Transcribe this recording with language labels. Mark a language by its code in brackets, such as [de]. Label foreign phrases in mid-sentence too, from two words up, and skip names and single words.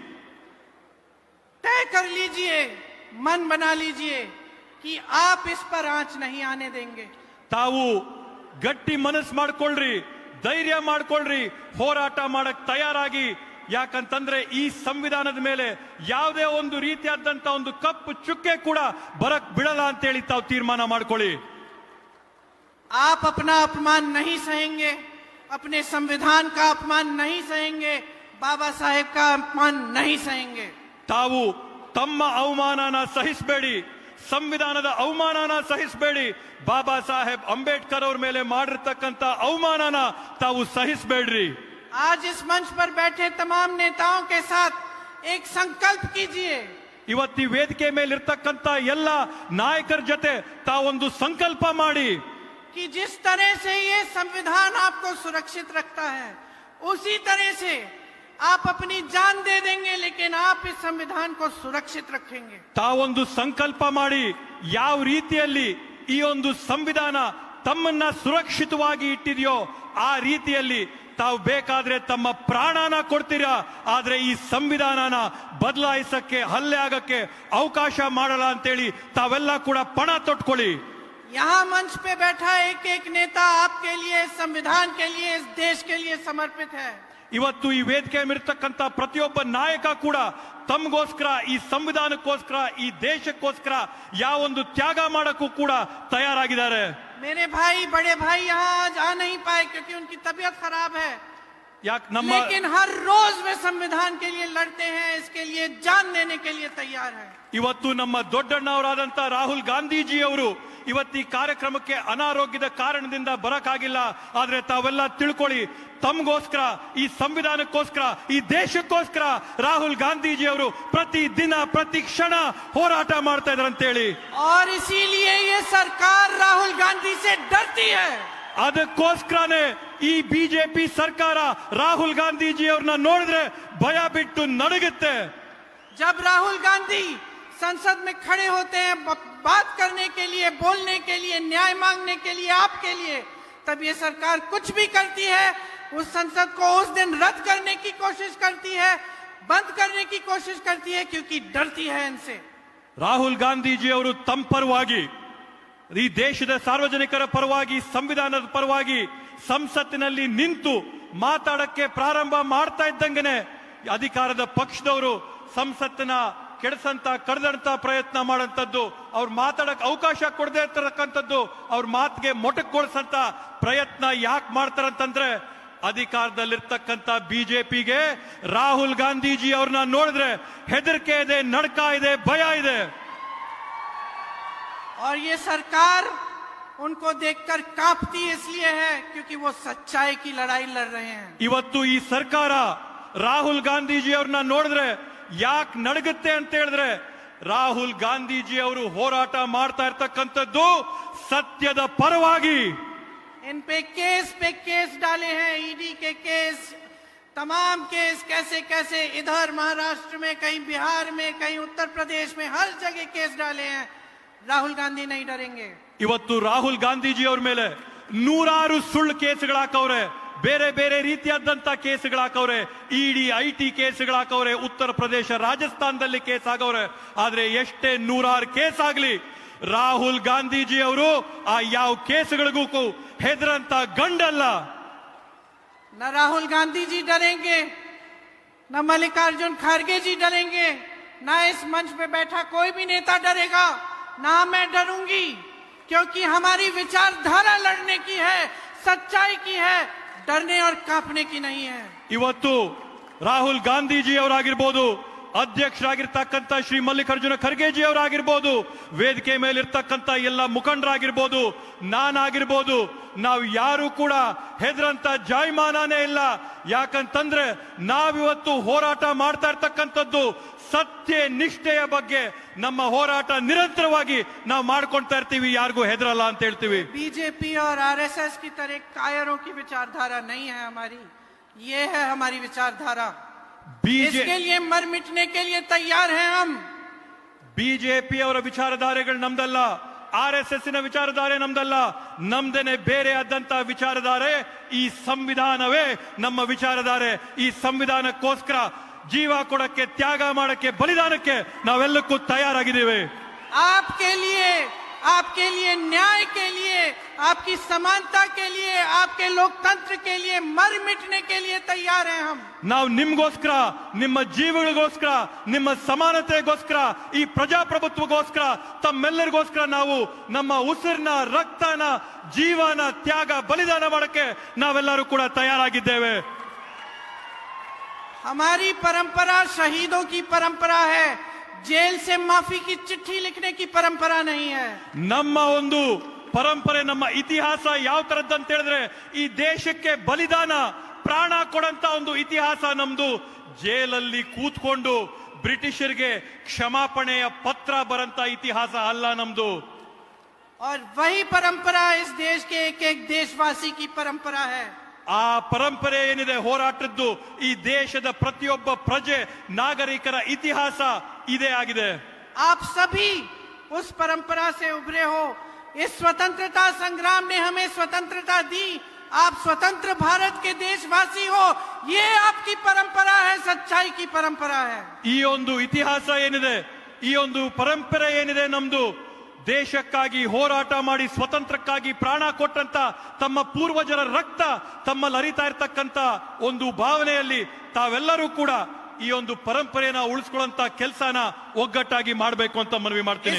[hi] तय कर लीजिए, मन बना लीजिए कि आप इस पर आंच नहीं आने देंगे. [kn] ತಾವು ಗಟ್ಟಿ ಮನಸ್ಸು ಮಾಡ್ಕೊಳ್ರಿ, ಧೈರ್ಯ ಮಾಡ್ಕೊಳ್ರಿ, ಹೋರಾಟ ಮಾಡಕ್ ತಯಾರಾಗಿ. ಯಾಕಂತಂದ್ರೆ ಈ ಸಂವಿಧಾನದ ಮೇಲೆ ಯಾವುದೇ ಒಂದು ರೀತಿಯಾದಂತ ಒಂದು ಕಪ್ಪು ಚುಕ್ಕೆ ಕೂಡ ಬರಕ್ ಬಿಡಲ್ಲ ಅಂತೇಳಿ ತಾವು ತೀರ್ಮಾನ ಮಾಡ್ಕೊಳ್ಳಿ. [hi] आप अपना अपमान नहीं सहेंगे, अपने संविधान का अपमान नहीं सहेंगे, बाबा साहेब का अपमान नहीं सहेंगे. [kn] ತಾವು ತಮ್ಮ ಅವಮಾನನ ಸಹಿಸಬೇಡಿ, ಸಂವಿಧಾನದ ಅವಮಾನನ ಸಹಿಸಬೇಡಿ, ಬಾಬಾ ಸಾಹೇಬ್ ಅಂಬೇಡ್ಕರ್ ಅವ್ರ ಮೇಲೆ ಮಾಡಿರ್ತಕ್ಕಂಥ ಅವಮಾನನ ತಾವು ಸಹಿಸಬೇಡ್ರಿ. [hi] आज इस मंच पर बैठे तमाम नेताओं के साथ एक संकल्प कीजिए. [kn] ಇವತ್ತಿ ವೇದಿಕೆ ಮೇಲಿರ್ತಕ್ಕಂಥ ಎಲ್ಲ ನಾಯಕರ ಜೊತೆ ತಾವೊಂದು ಸಂಕಲ್ಪ ಮಾಡಿ, [hi] कि जिस तरह से ये संविधान आपको सुरक्षित रखता है, उसी तरह से आप अपनी जान दे देंगे, लेकिन आप इस संविधान को सुरक्षित रखेंगे. [kn] ತಾವೊಂದು ಸಂಕಲ್ಪ ಮಾಡಿ, ಯಾವ ರೀತಿಯಲ್ಲಿ ಈ ಒಂದು ಸಂವಿಧಾನ ತಮ್ಮನ್ನ ಸುರಕ್ಷಿತವಾಗಿ ಇಟ್ಟಿದೆಯೋ ಆ ರೀತಿಯಲ್ಲಿ ತಾವು ಬೇಕಾದ್ರೆ ತಮ್ಮ ಪ್ರಾಣನ ಕೊಡ್ತೀರಾ, ಆದ್ರೆ ಈ ಸಂವಿಧಾನನ ಬದಲಾಯಿಸಕ್ಕೆ, ಹಲ್ಲೆ ಆಗಕ್ಕೆ ಅವಕಾಶ ಮಾಡಲ್ಲ ಅಂತೇಳಿ ತಾವೆಲ್ಲ ಕೂಡ ಪಣ ತೊಟ್ಕೊಳ್ಳಿ. [hi] यहाँ मंच पे बैठा एक एक नेता आपके लिए, संविधान के लिए, इस देश के लिए समर्पित है। [kn] ಇವತ್ತು ಈ ವೇದಿಕೆ ಮೇಲಿರ್ತಕ್ಕಂಥ ಪ್ರತಿಯೊಬ್ಬ ನಾಯಕ ಕೂಡ ತಮಗೋಸ್ಕರ, ಈ ಸಂವಿಧಾನಕ್ಕೋಸ್ಕರ, ಈ ದೇಶಕ್ಕೋಸ್ಕರ ಯಾವೊಂದು ತ್ಯಾಗ ಮಾಡಕ್ಕೂ ಕೂಡ ತಯಾರಾಗಿದ್ದಾರೆ. [hi] मेरे भाई, बड़े भाई यहाँ आज आ नहीं पाए क्योंकि उनकी तबीयत खराब है, [kn] ಯಾಕೆ ನಮ್ಮ [hi] लेकिन हर रोज वे संविधान के लिए लड़ते हैं, इसके लिए जान देने के लिए तैयार है। [kn] ಇವತ್ತು ನಮ್ಮ ದೊಡ್ಡಣ್ಣವರಾದಂತ ರಾಹುಲ್ ಗಾಂಧೀಜಿ ಅವರು ಇವತ್ತು ಈ ಕಾರ್ಯಕ್ರಮಕ್ಕೆ ಅನಾರೋಗ್ಯದ ಕಾರಣದಿಂದ ಬರಕ್ಕಾಗಿಲ್ಲ. ಆದ್ರೆ ತಾವೆಲ್ಲ ತಿಳ್ಕೊಳ್ಳಿ, ತಮಗೋಸ್ಕರ, ಈ ಸಂವಿಧಾನಕ್ಕೋಸ್ಕರ, ಈ ದೇಶಕ್ಕೋಸ್ಕರ ರಾಹುಲ್ ಗಾಂಧೀಜಿ ಅವರು ಪ್ರತಿ ದಿನ ಪ್ರತಿ ಕ್ಷಣ ಹೋರಾಟ ಮಾಡ್ತಾ ಇದ್ದಾರೆ ಅಂತೇಳಿ. [hi] और इसीलिए ये सरकार राहुल गांधी से डरती है। [kn] ಅದಕ್ಕೋಸ್ಕರನೇ ಈ ಬಿಜೆಪಿ ಸರ್ಕಾರ ರಾಹುಲ್ ಗಾಂಧೀಜಿ ಅವ್ರನ್ನ ನೋಡಿದ್ರೆ ಭಯ ಬಿಟ್ಟು ನಡುಗುತ್ತೆ. [hi] जब राहुल गांधी संसद में खड़े होते हैं बात करने के लिए, बोलने के लिए, न्याय मांगने के लिए, आपके लिए, तब ये सरकार कुछ भी करती है, उस संसद को उस दिन रद्द करने की कोशिश करती है, बंद करने की कोशिश करती है, क्योंकि डरती है इनसे। [kn] ರಾಹುಲ್ ಗಾಂಧೀಜಿ ಅವರು ತಮ್ಮ ಪರವಾಗಿ, ಈ ದೇಶದ ಸಾರ್ವಜನಿಕರ ಪರವಾಗಿ, ಸಂವಿಧಾನದ ಪರವಾಗಿ ಸಂಸತ್ತಿನಲ್ಲಿ ನಿಂತು ಮಾತಾಡಕ್ಕೆ ಪ್ರಾರಂಭ ಮಾಡ್ತಾ ಇದ್ದಂಗೆನೆ ಅಧಿಕಾರದ ಪಕ್ಷದವರು ಸಂಸತ್ತಿನ ಕಡದಂತ ಪ್ರಯತ್ನ ಮಾಡಂತದ್ದು, ಅವ್ರ ಮಾತಾಡಕ್ ಅವಕಾಶ ಕೊಡದೇ ಇರ್ತಕ್ಕಂಥದ್ದು, ಅವ್ರ ಮಾತಿಗೆ ಮೊಟಕುಗೊಳಿಸಂತ ಪ್ರಯತ್ನ ಯಾಕೆ ಮಾಡ್ತಾರಂತಂದ್ರೆ ಅಧಿಕಾರದಲ್ಲಿರ್ತಕ್ಕಂಥ ಬಿಜೆಪಿಗೆ ರಾಹುಲ್ ಗಾಂಧೀಜಿ ಅವ್ರನ್ನ ನೋಡಿದ್ರೆ ಹೆದರಿಕೆ ಇದೆ, ನಡ್ಕ ಇದೆ, ಭಯ ಇದೆ. [hi] और ये सरकार उनको देखकर कांपती इसलिए है क्योंकि वो सच्चाई की लड़ाई लड़ रहे हैं। [kn] ಇವತ್ತು ಈ ಸರ್ಕಾರ ರಾಹುಲ್ ಗಾಂಧೀಜಿ ಅವ್ರನ್ನ ನೋಡಿದ್ರೆ ಯಾಕೆ ನಡಗುತ್ತೆ ಅಂತ ಹೇಳಿದ್ರೆ ರಾಹುಲ್ ಗಾಂಧೀಜಿ ಅವರು ಹೋರಾಟ ಮಾಡ್ತಾ ಇರ್ತಕ್ಕಂಥದ್ದು ಸತ್ಯದ ಪರವಾಗಿ. [hi] इन पे केस डाले हैं, ईडी के केस, तमाम केस, कैसे कैसे इधर महाराष्ट्र में, कहीं बिहार में, कहीं उत्तर प्रदेश में, हर जगह केस डाले हैं। राहुल गांधी नहीं डरेंगे। [kn] ಇವತ್ತು ರಾಹುಲ್ ಗಾಂಧೀಜಿ ಅವ್ರ ಮೇಲೆ ನೂರಾರು ಸುಳ್ಳು ಕೇಸ್ಗಳು ಹಾಕವ್ರೆ, ಬೇರೆ ಬೇರೆ ರೀತಿಯಾದಂತ ಕೇಸ್ಗಳು ಹಾಕವ್ರೆ, ಇಡಿ ಐಟಿ ಕೇಸ್ಗಳು ಹಾಕವ್ರೆ, ಉತ್ತರ ಪ್ರದೇಶ ರಾಜಸ್ಥಾನದಲ್ಲಿ ಕೇಸ್ ಆಗವ್ರೆ. ಆದ್ರೆ ಎಷ್ಟೇ ನೂರಾರು ಕೇಸ್ ಆಗ್ಲಿ, ರಾಹುಲ್ ಗಾಂಧೀಜಿ ಅವರು ಆ ಯಾವ ಕೇಸ್ಗಳಿಗೂ ಹೆದರಂತ ಗಂಡಲ್ಲ. [hi] न राहुल गांधी जी डरेंगे, न मल्लिकार्जुन खड़गे जी डरेंगे, न इस मंच पे बैठा कोई भी नेता डरेगा, ना मैं डरूंगी, क्योंकि हमारी विचारधारा लड़ने की है, सच्चाई की है, डरने और कांपने की नहीं है। [kn] ಇವತ್ತು ರಾಹುಲ್ ಗಾಂಧೀಜಿ ಅವರಾಗಿರ್ಬೋದು, ಅಧ್ಯಕ್ಷರಾಗಿರ್ತಕ್ಕಂಥ ಶ್ರೀ ಮಲ್ಲಿಕಾರ್ಜುನ ಖರ್ಗೆಜಿ ಅವರಾಗಿರ್ಬೋದು, ವೇದಿಕೆ ಮೇಲಿರ್ತಕ್ಕಂಥ ಎಲ್ಲ ಮುಖಂಡರಾಗಿರ್ಬೋದು, ನಾನಾಗಿರ್ಬೋದು, ನಾವು ಯಾರು ಕೂಡ ಹೆದರಂತ ಜಾಯಮಾನನೇ ಇಲ್ಲ. ಯಾಕಂತಂದ್ರೆ ನಾವಿವತ್ತು ಹೋರಾಟ ಮಾಡ್ತಾ ಇರ್ತಕ್ಕಂಥದ್ದು ಸತ್ಯ ನಿಷ್ಠೆಯ ಬಗ್ಗೆ. ನಮ್ಮ ಹೋರಾಟ ನಿರಂತರವಾಗಿ ನಾವು ಮಾಡ್ಕೊಳ್ತಾ ಇರ್ತೀವಿ, ಯಾರಿಗೂ ಹೆದರಲ್ಲ ಅಂತ ಹೇಳ್ತೀವಿ. [hi] बीजेपी और आरएसएस की तरह कायरों की विचारधारा नहीं है हमारी, ये है हमारी विचारधारा। इसके लिए मर मिटने के लिए तैयार हैं हम। [kn] ಬಿಜೆಪಿ ಅವರ ವಿಚಾರಧಾರೆಗಳು ನಮ್ದಲ್ಲ, RSS ನ ವಿಚಾರಧಾರೆ ನಮ್ದಲ್ಲ, ನಮ್ದೇನೆ ಬೇರೆ ಆದಂತ ವಿಚಾರಧಾರೆ. ಈ ಸಂವಿಧಾನವೇ ನಮ್ಮ ವಿಚಾರಧಾರೆ. ಈ ಸಂವಿಧಾನಕ್ಕೋಸ್ಕರ ಜೀವ ಕೊಡಕ್ಕೆ, ತ್ಯಾಗ ಮಾಡಕ್ಕೆ, ಬಲಿದಾನಕ್ಕೆ ನಾವೆಲ್ಲಕ್ಕೂ ತಯಾರಾಗಿದ್ದೇವೆ. [hi] आपके लिए न्याय के लिए, आपकी समानता के लिए, आपके लोकतंत्र के लिए मर मिटने के लिए तैयार हैं हम। [kn] ನಾವು ನಿಮ್ಗೋಸ್ಕರ, ನಿಮ್ಮ ಜೀವಗಳಿಗೋಸ್ಕರ, ನಿಮ್ಮ ಸಮಾನತೆಗೋಸ್ಕರ, ಈ ಪ್ರಜಾಪ್ರಭುತ್ವಗೋಸ್ಕರ, ತಮ್ಮೆಲ್ಲರಿಗೋಸ್ಕರ ನಾವು ನಮ್ಮ ಉಸಿರನ್ನ, ರಕ್ತನ, ಜೀವನ, ತ್ಯಾಗ, ಬಲಿದಾನ ಮಾಡಕ್ಕೆ ನಾವೆಲ್ಲರೂ ಕೂಡ ತಯಾರಾಗಿದ್ದೇವೆ. [hi] हमारी परंपरा शहीदों की परंपरा है, जेल से माफी की चिट्ठी लिखने की परंपरा नहीं है। [kn] ನಮ್ಮ ಒಂದು ಪರಂಪರೆ, ನಮ್ಮ ಇತಿಹಾಸ ಯಾವ ತರದ್ದಂತ ಹೇಳಿದ್ರೆ ಈ ದೇಶಕ್ಕೆ ಬಲಿದಾನ, ಪ್ರಾಣ ಕೊಡಂತ ಒಂದು ಇತಿಹಾಸ ನಮ್ದು. ಜೇಲಲ್ಲಿ ಕೂತ್ಕೊಂಡು ಬ್ರಿಟಿಷರಿಗೆ ಕ್ಷಮಾಪಣೆಯ ಪತ್ರ ಬರಂತ ಇತಿಹಾಸ ಅಲ್ಲ ನಮ್ದು. [hi] और वही परंपरा इस देश के एक एक देशवासी की परंपरा है। [kn] ಆ ಪರಂಪರೆ ಏನಿದೆ ಹೋರಾಟದ್ದು, ಈ ದೇಶದ ಪ್ರತಿಯೊಬ್ಬ ಪ್ರಜೆ, ನಾಗರಿಕರ ಇತಿಹಾಸ ಇದೇ ಆಗಿದೆ. [hi] आप सभी उस परंपरा से उभरे हो। इस स्वतंत्रता संग्राम ने हमें स्वतंत्रता दी, आप स्वतंत्र भारत के देशवासी हो, ये आपकी परंपरा है, सच्चाई की परंपरा है। [kn] ಈ ಒಂದು ಇತಿಹಾಸ ಏನಿದೆ, ಈ ಒಂದು ಪರಂಪರೆ ಏನಿದೆ ನಮ್ದು, ದೇಶಕ್ಕಾಗಿ ಹೋರಾಟ ಮಾಡಿ ಸ್ವತಂತ್ರಕ್ಕಾಗಿ ಪ್ರಾಣ ಕೊಟ್ಟಂತ ತಮ್ಮ ಪೂರ್ವಜರ ರಕ್ತ ತಮ್ಮಲ್ಲಿ ಹರಿತಾ ಇರ್ತಕ್ಕಂತ ಒಂದು ಭಾವನೆಯಲ್ಲಿ ತಾವೆಲ್ಲರೂ ಕೂಡ ಈ ಒಂದು ಪರಂಪರೆಯನ್ನ ಉಳಿಸ್ಕೊಳ್ಳುವಂತ ಕೆಲಸನ ಒಗ್ಗಟ್ಟಾಗಿ ಮಾಡಬೇಕು ಅಂತ ಮನವಿ ಮಾಡ್ತೀನಿ.